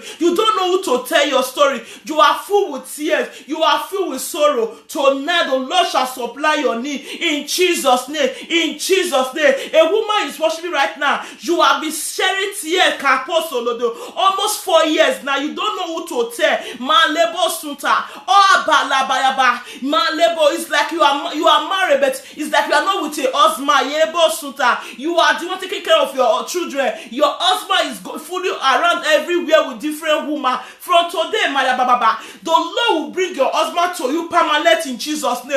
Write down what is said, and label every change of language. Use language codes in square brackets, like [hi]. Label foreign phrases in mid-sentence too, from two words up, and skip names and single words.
[en] You don't know who to tell your story. You are full with tears. You are filled with sorrow. Tonight, the Lord shall supply your need in Jesus' name, in Jesus' name. A woman is watching me right now. You have been sharing tears, almost 4 years now. You don't know who to tell. Malebo sunta, oh balabayaba, malebo. It's like you are married, but it's like you are not with a husband. Yebo sunta, you are the one taking care of your children. Your husband is fully around everywhere with different women. From today, malababa, the Lord will bring your husband to you permanent in Jesus' name.